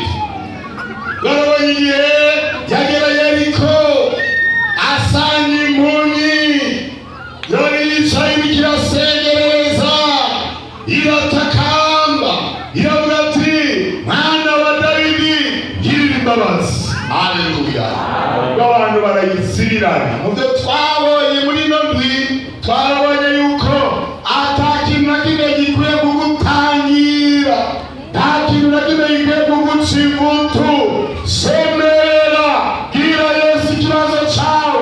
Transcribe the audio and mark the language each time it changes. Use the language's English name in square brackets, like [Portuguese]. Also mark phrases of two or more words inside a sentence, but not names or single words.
[Rundi] Turabonye igihe yagera Yeriko asanga impumyi yari yicaye ikirasengereza, iratakamba iravuga ati, mwana wa Dawidi girira imbabazi. Haleluya! Abantu barayisibirana. Mu byo twabonye muri ino ndwi twarabonye yuko atakintu na kimwe gikwiye kugutangira, nta kintu na kimwe gikwiye kuguca imbuto. Semera, gira Yesu ikibazo cyawe.